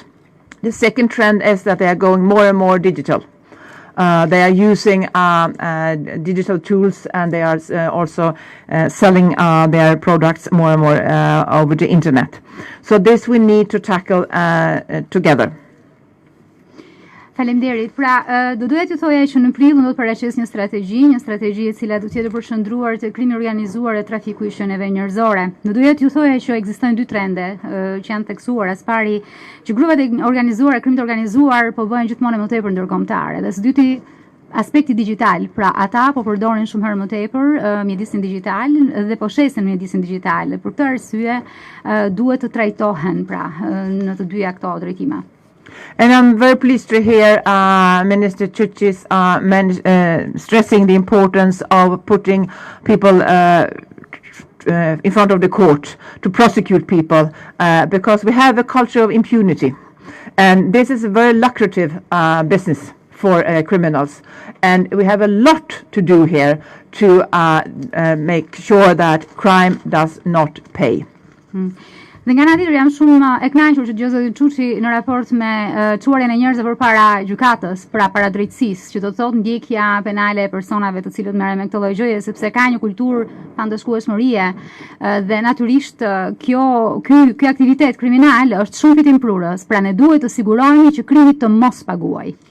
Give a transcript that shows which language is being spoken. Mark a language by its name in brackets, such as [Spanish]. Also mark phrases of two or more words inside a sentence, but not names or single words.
[English] The second trend is that they are going more and more digital. They are using digital tools, and they are also selling their products more and more over the internet. So this we need to tackle together. [Albanian] Faleminderit. Pra, do doja t'ju thoja që në prill do të paraqes një strategji e cila do të jetë përshëndruar te krimi organizuar e trafiku i shenjave njerëzore. Do doja t'ju thoja që ekzistojnë dy trende që janë theksuar. As pari që grupat e organizuara, krimit organizuar po bëhen gjithmonë më tepër ndërkombëtare. Dhe së dyti aspekti digital, pra ata po përdorin shumë herë më tepër mjedisin digital dhe po shesin mjedisin digital. Dhe për këtë arsye duhet të trajtohen pra në të dyja këto drejtime. [English] And I'm very pleased to hear Minister Tsutsis stressing the importance of putting people in front of the court to prosecute people because we have a culture of impunity. And this is a very lucrative business for criminals. And we have a lot to do here to make sure that crime does not pay. [Albanian] Dhe nga ana tjetër jam shumë e kënaqur që Gjozë Çuçi në raport me çuarjen e njerëzve përpara gjykatës, pra para drejtësisë, që do të thotë ndjekja penale e personave të cilët merren me këtë lloj gjëje, sepse ka një kulturë pandëshkueshmërie dhe natyrisht ky aktivitet kriminal është shumë fitim prurës, pra ne duhet të sigurohemi që krimi të mos paguajë.